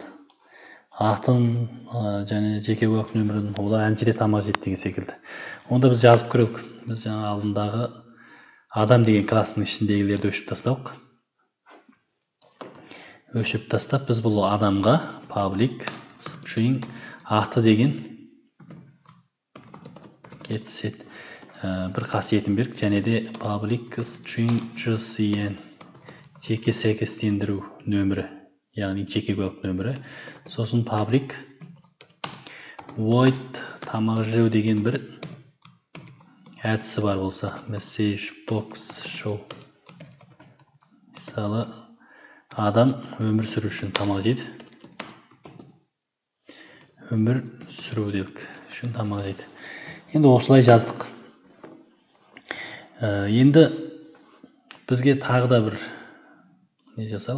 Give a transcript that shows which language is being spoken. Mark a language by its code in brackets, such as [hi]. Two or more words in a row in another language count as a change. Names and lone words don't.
[kk] Атын және жеке куәлік нөмірін, олар әнші де тамақ жейді деген секілді. Онда біз жазып көрелік. Біз жаңа алдындағы адам деген кластың ішіндегілерді өшіп тасталық. Өшіп тастап, біз бұл адамға [en] public string [kk] аты деген [en] get set [kk] бір қасиетін бердік, және де [en] public string JSON [kk] жеке сәйкестендіру нөмірі, яғни жеке куәлік нөмірі. Сосын [en] public void [kk] тамақ жеу деген бір әдісі бар болса, [en] message box show. [kk] Мысалы, адам өмір сүру үшін тамақ жейді. Өмір сүру делік үшін тамақ жейді. Енді осылай жаздық. Енді бізге тағы да бір не жасалық.